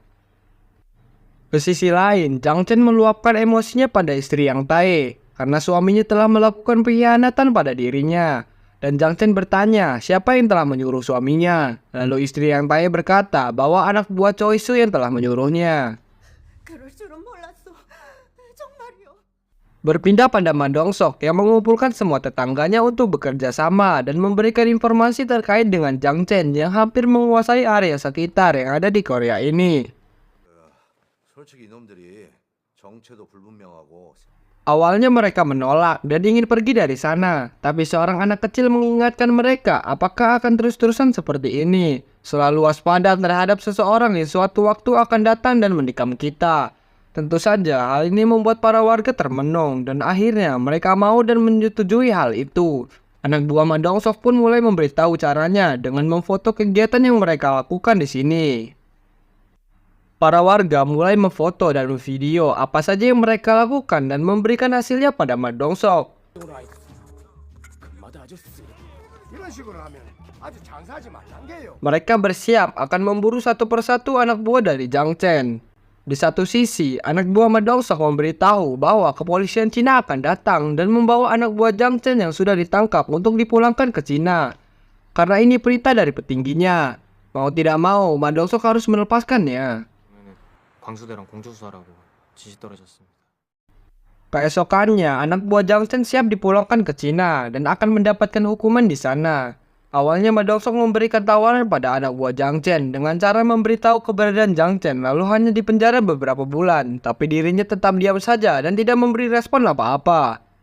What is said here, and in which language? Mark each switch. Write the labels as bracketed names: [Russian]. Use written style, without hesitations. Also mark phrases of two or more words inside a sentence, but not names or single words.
[Indonesian] Ke sisi lain, Jang Chen meluapkan emosinya pada istri Yang Tae karena suaminya telah melakukan pengkhianatan pada dirinya. Dan Jang Chen bertanya siapa yang telah menyuruh suaminya. Lalu istri Yang Tae berkata bahwa anak buah Choi Su yang telah menyuruhnya. [Korean] 그럴 줄은 몰랐어. 정말이요. [Indonesian] Berpindah pada Ma Dong-sok yang mengumpulkan semua tetangganya untuk bekerja sama dan memberikan informasi terkait dengan Jang Chen yang hampir menguasai area sekitar yang ada di Korea ini. [Korean] 솔직히 이놈들이 정체도 불분명하고 [Indonesian] Awalnya mereka menolak dan ingin pergi dari sana, tapi seorang anak kecil mengingatkan mereka apakah akan terus-terusan seperti ini. Selalu waspada terhadap seseorang yang suatu waktu akan datang dan menikam kita. Tentu saja hal ini membuat para warga termenung dan akhirnya mereka mau dan menyetujui hal itu. Anak buah Ma Dong-sok pun mulai memberitahu caranya dengan memfoto kegiatan yang mereka lakukan di sini. Para warga mulai memfoto dan memvideo apa saja yang mereka lakukan dan memberikan hasilnya pada Ma Dong-sok. [Korean] 이런 식으로 하면 아주 장사하지 말란 게요. [Indonesian] Mereka bersiap akan memburu satu persatu anak buah dari Jang Chen. Di satu sisi, anak buah Ma Dong-sok memberitahu bahwa kepolisian Cina akan datang dan membawa anak buah Jang Chen yang sudah ditangkap untuk dipulangkan ke Cina. Karena ini perintah dari petingginya. Mau tidak mau, Ma Dong-sok harus melepaskannya. [Korean] 광수대랑 공주수사라고 지시 떨어졌습니다. [Indonesian] Keesokannya, anak buah Jang Chen siap dipulangkan ke Cina dan akan mendapatkan hukuman di sana. Awalnya Ma Dong-sok memberikan tawaran pada anak buah Jang Chen dengan cara memberitahu keberadaan Jang Chen lalu hanya dipenjara beberapa bulan, tapi dirinya tetap diam saja dan tidak memberi respon apa-apa.